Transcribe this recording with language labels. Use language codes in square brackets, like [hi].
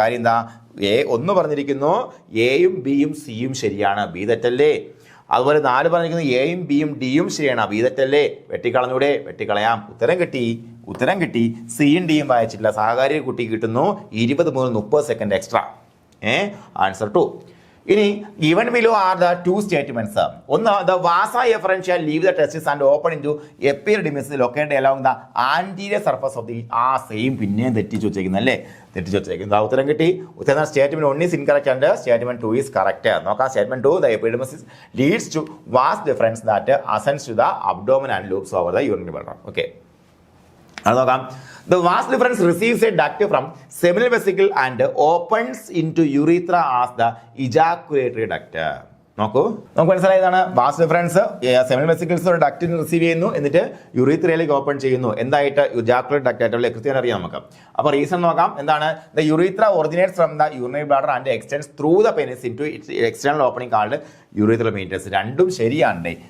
[ml] കാര്യം എന്താ, ഒന്ന് പറഞ്ഞിരിക്കുന്നു എയും ബിയും സിയും ശരിയാണ്, ബി തെറ്റല്ലേ. അതുപോലെ 4 പറഞ്ഞിരിക്കുന്നു എയും ബിയും ഡിയും ശരിയാണ്, ബി തെറ്റല്ലേ. വെട്ടിക്കളയാം. ഉത്തരം കിട്ടി. സിയും ഡിയും വായിച്ചിട്ടില്ല. സഹകാരി കുട്ടി കിട്ടുന്നു 20 മുതൽ 30 സെക്കൻഡ് എക്സ്ട്രാ. [en] Answer 2. ഇനി given below are the 2 statements. ഒന്ന്, the vasa efferentia leave the testis and open into epididymis located along the anterior surface of the. [ml] Same പിന്നെയും തെറ്റിച്ചു വെച്ചേക്കുന്നല്ലേ. ഉത്തരം കിട്ടി. [en] Statement 1 is incorrect and statement 2 is correct. നോക്കാം. Statement 2, the epididymis leads to vas deferens that ascends to the abdomen and loops over the urinary bladder. Okay, [ml] അത് നോക്കാം. [en] The vas deferens receives a duct from seminal vesicle and opens into urethra as the ejaculatory duct. [ml] നമുക്ക് മനസ്സിലായതാണ്. Vas deferens seminal vesicles ഒരു ഡക്റ്റിന് receive ചെയ്യുന്നു, എന്നിട്ട് യുറീത്രയിലേക്ക് open ചെയ്യുന്നു. എന്തായിട്ട്, ejaculate duct ആയിട്ട് കൃത്യമായി അറിയാം നമുക്ക്. അപ്പോൾ റീസൺ നോക്കാം. [en] എന്താണ്, the urethra originates from the urinary bladder and extends through the penis into its external opening called urethral meatus. [ml] രണ്ടും ശരിയാണ്.